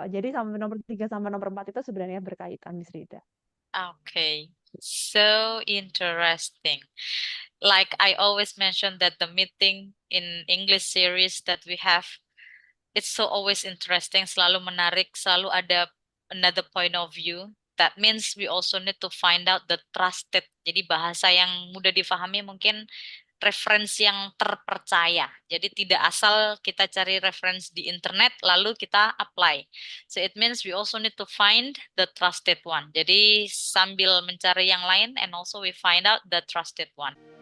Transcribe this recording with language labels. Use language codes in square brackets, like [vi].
[id] Jadi sampai nomor 3 sampai nomor 4 itu sebenarnya berkaitan, Miss Rida. [en] Okay. So interesting. Like I always mention that the meeting in English series that we have, it's so always interesting, [id] selalu menarik, selalu ada [en] another point of view. That means we also need to find out the trusted. [id] Jadi bahasa yang mudah difahami mungkin referensi yang terpercaya. Jadi tidak asal kita cari referensi di internet lalu kita apply. [en] So it means we also need to find the trusted one. [id] Jadi sambil mencari yang lain [en] and also we find out the trusted one.